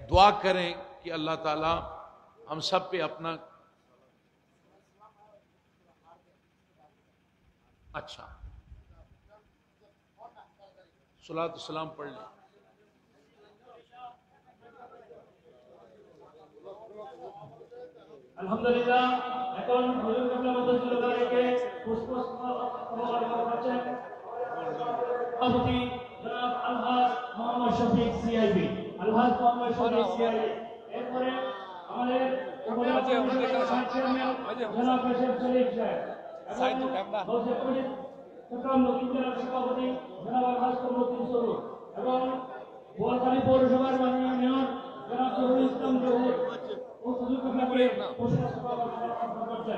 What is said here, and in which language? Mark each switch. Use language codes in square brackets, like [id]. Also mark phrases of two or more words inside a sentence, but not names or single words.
[ur] دعا کریں کہ اللہ تعالیٰ ہم سب پہ اپنا اچھا صلاۃ السلام پڑھ لیں۔ [bn] আলহামদুলিল্লাহ এখন হুজুর কেবলা মধ্যে পুষ্পস্তবক করছেন সভাপতি জনাব আলহাজ মোহাম্মদ শফিক সিআইবি। আলহাজ মোহাম্মদ শফিক সিআইবি। এরপরে আমাদের উপজেলা পরিষদের চেয়ারম্যান জনাব কাশেম শরীফ সাহেব এবং চট্টগ্রাম দক্ষিণ জেলার সভাপতি জনাব আলহাজ কমরুদ্দিন স্বরূপ এবং বোয়ালখালী পৌরসভার মাননীয় মেয়র জনাব জহুরুল ইসলাম জহুর ও হুজুর কেবলাকে পুষ্পস্তবক করছেন।